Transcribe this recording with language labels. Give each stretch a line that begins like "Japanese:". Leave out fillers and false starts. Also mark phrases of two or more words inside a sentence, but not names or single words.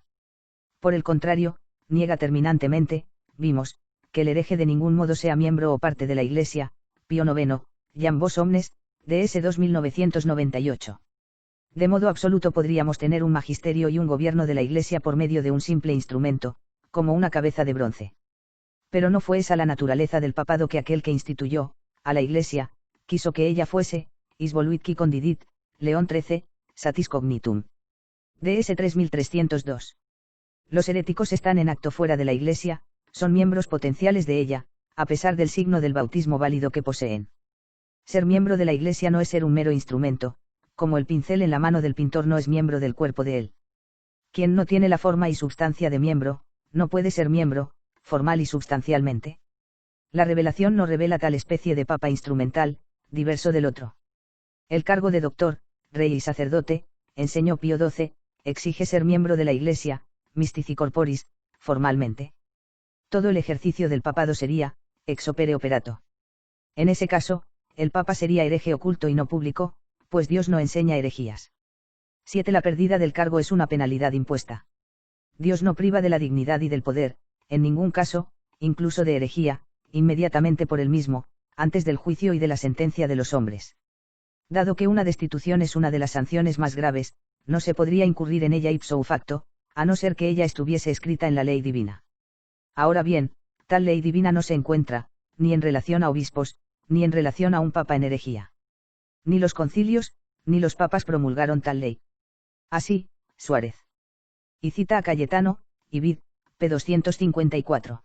Spanish: Por el contrario, niega terminantemente, vimos, que el hereje de ningún modo sea miembro o parte de la Iglesia, Pío IX, Jan Vos Omnes, DS 2998. De modo absoluto podríamos tener un magisterio y un gobierno de la Iglesia por medio de un simple instrumento, como una cabeza de bronce. Pero no fue esa la naturaleza del papado que aquel que instituyó, a la Iglesia, quiso que ella fuese,
Latin: is voluit qui condidit, León XIII, satis cognitum.
Spanish: DS 3302. Los heréticos están en acto fuera de la Iglesia, son miembros potenciales de ella, a pesar del signo del bautismo válido que poseen. Ser miembro de la Iglesia no es ser un mero instrumento, como el pincel en la mano del pintor no es miembro del cuerpo de él. Quien no tiene la forma y substancia de miembro, no puede ser miembro, formal y substancialmente. La revelación no revela tal especie de papa instrumental, diverso del otro. El cargo de doctor, rey y sacerdote, enseñó Pío XII, exige ser miembro de la Iglesia,
Latin: mystici corporis,
Spanish: formalmente. Todo el ejercicio del papado sería,
Latin: ex opere operato.
Spanish: En ese caso, el papa sería hereje oculto y no público, pues Dios no enseña herejías. 7. La pérdida del cargo es una penalidad impuesta. Dios no priva de la dignidad y del poder, en ningún caso, incluso de herejía, inmediatamente por él mismo, antes del juicio y de la sentencia de los hombres. Dado que una destitución es una de las sanciones más graves, no se podría incurrir en ella
Latin: ipso facto,
Spanish: a no ser que ella estuviese escrita en la ley divina. Ahora bien, tal ley divina no se encuentra, ni en relación a obispos, ni en relación a un papa en herejía. Ni los concilios, ni los papas promulgaron tal ley. Así, Suárez. Y cita a Cayetano, Ibid, p. 254.